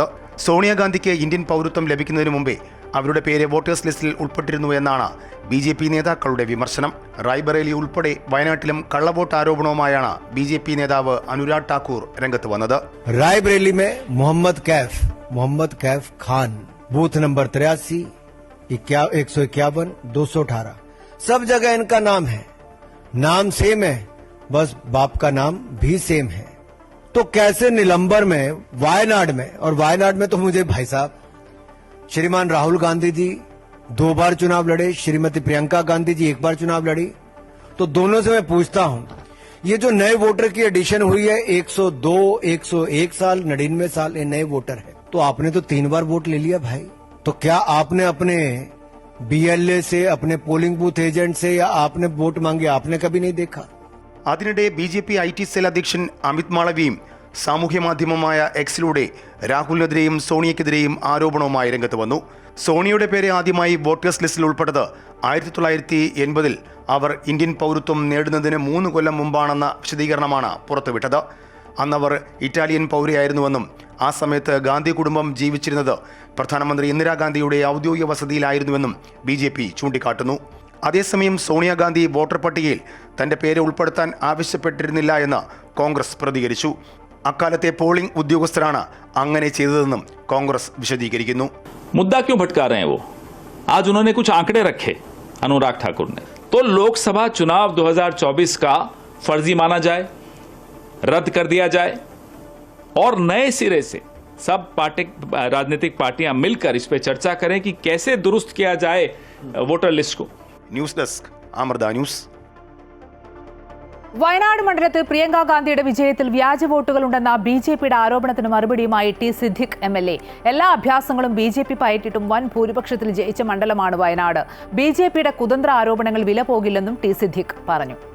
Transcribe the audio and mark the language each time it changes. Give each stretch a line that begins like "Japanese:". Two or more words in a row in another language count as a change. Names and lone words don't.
Malayalam: സോണിയാഗാന്ധിക്ക് ഇന്ത്യൻ പൗരത്വം ലഭിക്കുന്നതിന് മുമ്പേ അവരുടെ പേര് വോട്ടേഴ്സ് ലിസ്റ്റിൽ ഉൾപ്പെട്ടിരുന്നു എന്നാണ് BJP നേതാക്കളുടെ വിമർശനം. റായ്ബറേലി ഉൾപ്പെടെ വയനാട്ടിലും കള്ളവോട്ട് ആരോപണവുമായാണ് BJP നേതാവ് അനുരാഗ് ഠാക്കൂർ രംഗത്ത് വന്നത്.
English: റായ്ബറേലി മുഹമ്മദ് കൈഫ് ഖാൻ, booth number 83, 151, 218,
Hindi: सब जगह इनका नाम है. नाम सेम है, बस बाप का नाम भी सेम है. तो कैसे निलंबर में, वायनाड में, और वायनाड में तो मुझे भाई साहब श्रीमान राहुल गांधी जी 2 बार चुनाव लड़े, श्रीमती प्रियंका गांधी जी 1 बार चुनाव लड़ी, तो दोनों से मैं पूछता हूं, ये जो नए वोटर की एडिशन हुई है 102, 101 साल, 99 साल, ये नए वोटर है, तो आपने तो 3 बार वोट ले लिया भाई। तो क्या आपने अपने BLA से, अपने पोलिंग बूथ एजेंट से, या आपने वोट मांगे, आपने कभी नहीं देखा?
Malayalam: അതിനിടെ BJP IT സെൽ അധ്യക്ഷൻ അമിത് മാളവിയും സാമൂഹ്യ മാധ്യമമായ എക്സിലൂടെ രാഹുലിനെതിരെയും സോണിയക്കെതിരെയും ആരോപണവുമായി രംഗത്ത് വന്നു. സോണിയയുടെ പേര് ആദ്യമായി വോട്ടേഴ്സ് ലിസ്റ്റിൽ ഉൾപ്പെട്ടത് 1980-ൽ അവർ ഇന്ത്യൻ പൗരത്വം നേടുന്നതിന് 3 കൊല്ലം മുമ്പാണെന്ന വിശദീകരണമാണ് പുറത്തുവിട്ടത്. അന്നവർ ഇറ്റാലിയൻ പൗരയായിരുന്നുവെന്നും ആ സമയത്ത് ഗാന്ധി കുടുംബം ജീവിച്ചിരുന്നത് പ്രധാനമന്ത്രി ഇന്ദിരാഗാന്ധിയുടെ ഔദ്യോഗിക വസതിയിലായിരുന്നുവെന്നും BJP ചൂണ്ടിക്കാട്ടുന്നു. അതേസമയം സോണിയാഗാന്ധി വോട്ടർ പട്ടികയിൽ തന്റെ പേര് ഉൾപ്പെടുത്താൻ ആവശ്യപ്പെട്ടിരുന്നില്ല എന്ന് കോൺഗ്രസ് പ്രതികരിച്ചു. അക്കാലത്തെ പോളിംഗ് ഉദ്യോഗസ്ഥരാണ് അങ്ങനെ ചെയ്തതെന്നും കോൺഗ്രസ് വിശദീകരിക്കുന്നു.
Hindi: मुद्दा क्यों भटका रहे हैं वो? आज उन्होंने कुछ आंकड़े रखे अनुराग ठाकुर ने, तो लोकसभा चुनाव 2024 का फर्जी माना जाए, रद्द कर दिया जाए और नए सिरे से सब राजनीतिक पार्टियां मिलकर इस पे चर्चा करें कि कैसे दुरुस्त किया जाए वोटर लिस्ट को.
Malayalam: ന്യൂസ് ഡെസ്ക് അമൃത ന്യൂസ്. വയനാട് മണ്ഡലത്തിൽ പ്രിയങ്ക ഗാന്ധിയുടെ വിജയത്തിൽ വ്യാജ വോട്ടുകളുണ്ടെന്ന BJPയുടെ ആരോപണത്തിന് മറുപടിയുമായി T. സിദ്ദിഖ് MLA. എല്ലാ അഭ്യാസങ്ങളും BJP പയറ്റിയിട്ടും വൻ ഭൂരിപക്ഷത്തിൽ ജയിച്ച മണ്ഡലമാണ് വയനാട്. BJPയുടെ കുതന്ത്ര ആരോപണങ്ങൾ വില പോകില്ലെന്നും T. സിദ്ദിഖ് പറഞ്ഞു.